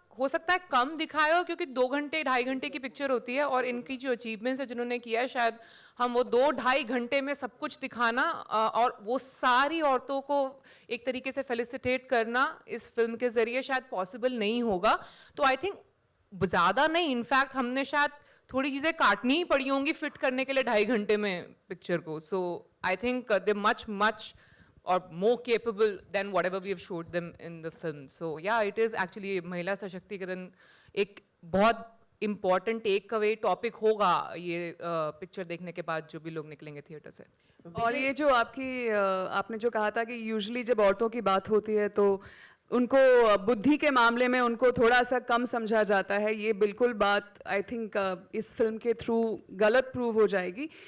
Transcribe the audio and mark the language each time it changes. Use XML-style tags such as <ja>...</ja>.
<hi>हो सकता है कम दिखाया हो क्योंकि 2 घंटे 2.5 घंटे की पिक्चर होती है और इनकी जो अचीवमेंट्स है जिन्होंने किया है शायद हम वो 2-2.5 घंटे में सब कुछ दिखाना और वो सारी औरतों को एक तरीके से फेलिसिटेट करना इस फिल्म के ज़रिए शायद पॉसिबल नहीं होगा। तो आई थिंक ज़्यादा नहीं, इनफैक्ट हमने शायद थोड़ी चीज़ें काटनी ही पड़ी होंगी फिट करने के लिए 2.5 घंटे में पिक्चर को।</hi> <en>So I think they much or more capable than whatever we have showed them in the film. So yeah, it is actually</en> <hi>महिला सशक्तिकरण एक बहुत</hi> <en>important take away topic</en> <hi>होगा ये पिक्चर देखने के बाद जो भी लोग निकलेंगे थिएटर से। और ये जो आपने जो कहा था कि यूजुअली जब औरतों की बात होती है तो उनको बुद्धि के मामले में उनको थोड़ा सा कम समझा जाता है, ये बिल्कुल बात आई थिंक इस फिल्म के थ्रू गलत प्रूव हो जाएगी।</hi>